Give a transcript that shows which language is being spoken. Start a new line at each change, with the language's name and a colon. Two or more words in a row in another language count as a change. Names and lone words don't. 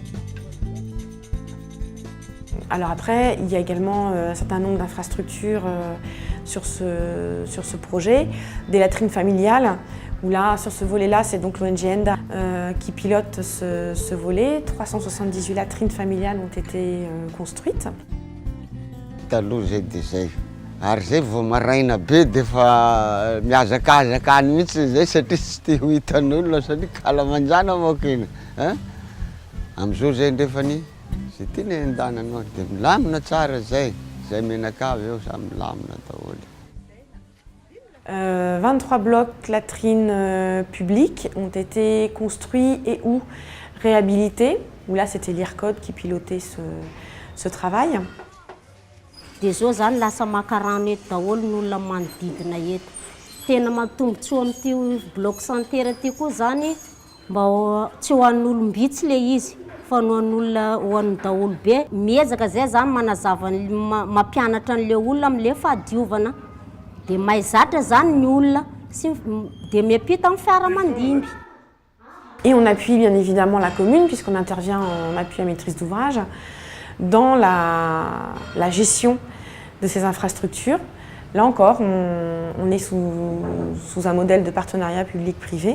French: Alors après, il y a également un certain nombre d'infrastructures sur ce projet, des latrines familiales, où là, sur ce volet-là, c'est donc l'ONG ENDA qui pilote ce volet. 378 latrines familiales ont été construites.
Malagasy: Ary zay vao maraina be dia fa miazakazaka any mihitsy zay satria tsy te ho hitan'olona satria kalamanjana manko iny. Am'izao zay ndrefany zay tiany endananao dia milamina tsara zay menakavy eo samy milamina daholo.
French: 23 blocs latrines publics ont été construits et ou réhabilités, où là c'était l'IRCOD qui pilotait ce travail.
Malagasy: Dia zao zany lasa makarano eto daholo ny olona manodidina eto. Tena matombontsoa amin'ity
French: bloc sanitaire
Malagasy: ty koa zany mba tsy ho an'ny olombitsy le izy fa ho an'olona ho an'ny daholo be. Miezaka zay zany manazava mampianatra an'le olona amin'le fahadiovana. Dia mahay zatra zany ny olona dia miampita amin'ny fiaramandimby.
French: Et on appuie bien évidemment la commune puisqu'on intervient en appui à maîtrise d'ouvrage dans la gestion de ces infrastructures. Là encore, on est sous un modèle de partenariat public-privé.